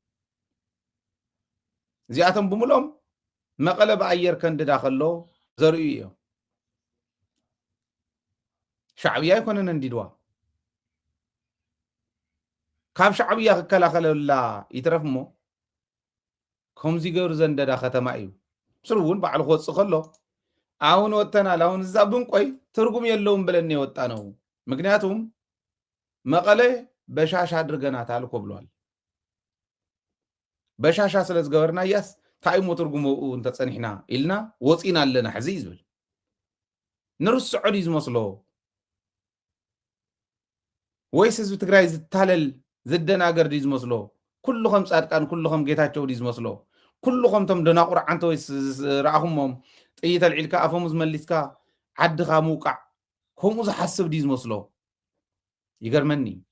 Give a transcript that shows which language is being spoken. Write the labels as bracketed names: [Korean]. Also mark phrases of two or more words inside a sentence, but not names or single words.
[Tigrinya] እዚኣቶም ብምሎም መቐለ ብኣየር ከንድዳ ከሎ ዘርእዩ እዮም። ሻዕብያ ኣይኮነን እንዲድዋ ካብ ሻዕብያ ክከላኸለላ ይትረፍ እሞ ከምዚ ገብሩ ዘንደዳ ከተማ እዩ። ምስሉ እውን ባዕሉ ክወፅእ ከሎ [Amharic] አሁን ወጥተናል፣ አሁን እዛ ብንቆይ ትርጉም የለውም ብለን የወጣ ነው። ምክንያቱም መቐለ በሻሻ አድርገናታል እኮ ብሏል። [Tigrinya] በሻሻ ስለዝገበርና እያስ ታይሞ ትርጉሙ እንተፀኒሕና ኢልና ወፂና ኣለና ሕዚ ዝብል ንርስዖ ዲ ዝመስሎ ወይስ ህዝቢ ትግራይ ዝታለል ዝደናገር ዲ ዝመስሎ ኩልኹም ጻድቃን ኩልኹም ጌታቸው ዲ ዝመስሎ ኩልኹም ቶም ደናቁር ዓንተ ወይስ ረኣኹሞም ጥይት ኣልዒልካ ኣፎም ዝመሊስካ ዓድኻ ምውቃዕ ከምኡ ዝሓስብ ዲ ዝመስሎ ይገርመኒ።